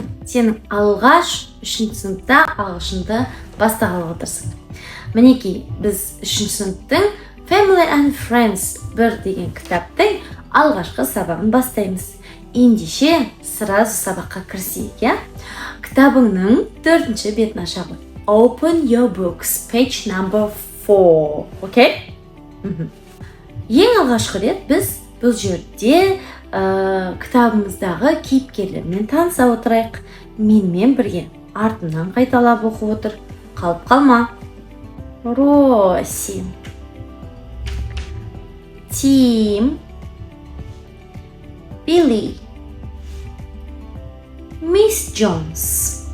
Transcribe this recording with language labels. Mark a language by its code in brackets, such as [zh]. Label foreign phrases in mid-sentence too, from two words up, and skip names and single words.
[kk] Сен алғаш 3-ші сыныпта ағылшынды бастағалы отырсың. Мінекей, біз 3-ші сыныптың Family and Friends 1 деген кітаптың алғашқы сабағын бастаймыз. Ендеше сразу сабаққа кірісейік, я? Кітабыңның 4-ші бетін ашамыз. [en] Open your books, page number 4. [kk] Окей? Ең алғашқы рет біз бұл жерде кітабымыздағы кейіпкерлермен таныса отырайық. Менімен бірге артынан қайталап оқып отыр. Қалып қалма. Роси, Тим, Билли, Мисс Джонс.